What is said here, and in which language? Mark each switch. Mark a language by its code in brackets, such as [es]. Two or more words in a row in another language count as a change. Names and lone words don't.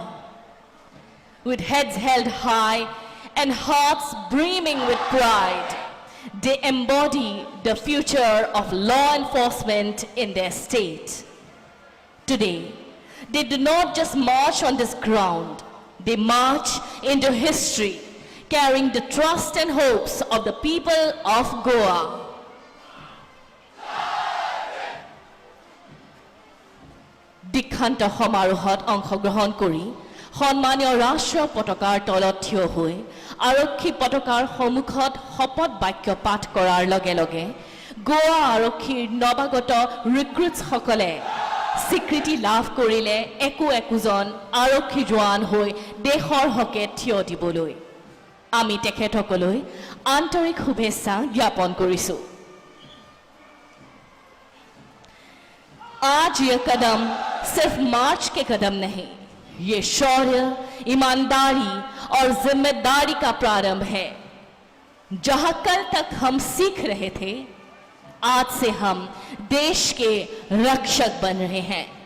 [en] With heads held high and hearts brimming with pride, they embody the future of law enforcement in their state. Today, they do not just march on this ground, they march into history, carrying the trust and hopes of the people of Goa. [as] দীক্ষান্ত সমাৰোহত অংশগ্ৰহণ কৰি সন্মানীয় ৰাষ্ট্ৰীয় পতাকাৰ তলত থিয় হৈ আৰক্ষী পতাকাৰ সন্মুখত শপত বাক্য পাঠ কৰাৰ লগে লগে গোৱা আৰক্ষীৰ নৱাগত ৰিক্ৰুটসকলে স্বীকৃতি লাভ কৰিলে একোজন আৰক্ষী জোৱান হৈ দেশৰ হকে থিয় দিবলৈ। আমি তেখেতসকললৈ আন্তৰিক শুভেচ্ছা জ্ঞাপন কৰিছোঁ। [hi] आज ये कदम सिर्फ मार्च के कदम नहीं, ये शौर्य, ईमानदारी और जिम्मेदारी का प्रारंभ है। जहां कल तक हम सीख रहे थे, आज से हम देश के रक्षक बन रहे हैं।